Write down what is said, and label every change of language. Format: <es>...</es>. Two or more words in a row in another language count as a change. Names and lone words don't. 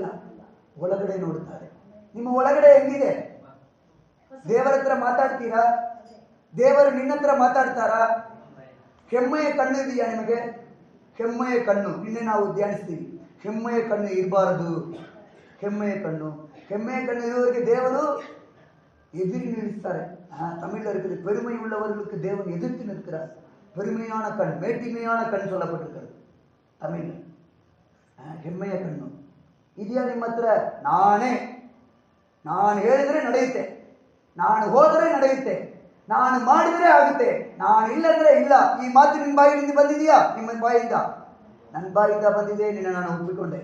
<kn>ಒಳಗಡೆ ನೋಡುತ್ತಾರೆ. ನಿಮ್ಮ ಒಳಗಡೆ ಹೆಂಗಿದೆ? ದೇವರ ಹತ್ರ ಮಾತಾಡ್ತೀರಾ? ದೇವರು ನಿನ್ನ ಹತ್ರ ಮಾತಾಡ್ತಾರಾ? ಹೆಮ್ಮೆಯ ಕಣ್ಣು ಇದೆಯಾ ನಿಮಗೆ? ಹೆಮ್ಮೆಯ ಕಣ್ಣು ನಿನ್ನೆ ನಾವು ಧ್ಯಾನಿಸ್ತೀವಿ. ಹೆಮ್ಮೆಯ ಕಣ್ಣು ಇರಬಾರದು. ಹೆಮ್ಮೆಯ ಕಣ್ಣು ಇರುವವರಿಗೆ ದೇವರು</kn> <ta>எதிரி நிறுத்தாரு. தமிழில் இருக்குது, பெருமை உள்ளவர்களுக்கு தேவன் எதிர்த்து நிற்கிறார். பெருமையான கண், மேட்டிமையான கண் சொல்லப்பட்டிருக்கிறது தமிழ்.</ta> <kn>ಹೆಮ್ಮೆಯ ಕಣ್ಣು ಇದೆಯಾ ನಿಮ್ಮ ಹತ್ರ? ನಾನು ಹೇಳಿದ್ರೆ ನಡೆಯುತ್ತೆ, ನಾನು ಹೋದರೆ ನಡೆಯುತ್ತೆ, ನಾನು ಮಾಡಿದರೆ ಆಗುತ್ತೆ, ನಾನು ಇಲ್ಲಂದ್ರೆ ಇಲ್ಲ. ಈ ಮಾತು ನಿಮ್ಮ ಬಾಯಿಯಿಂದ ಬಂದಿದೆಯಾ? ನಿಮ್ಮ ಬಾಯಿಂದ? ನನ್ನ ಬಾಯಿಂದ ಬಂದಿದೆ, ನಿನ್ನ ನಾನು ಒಪ್ಪಿಕೊಂಡೆ.</kn>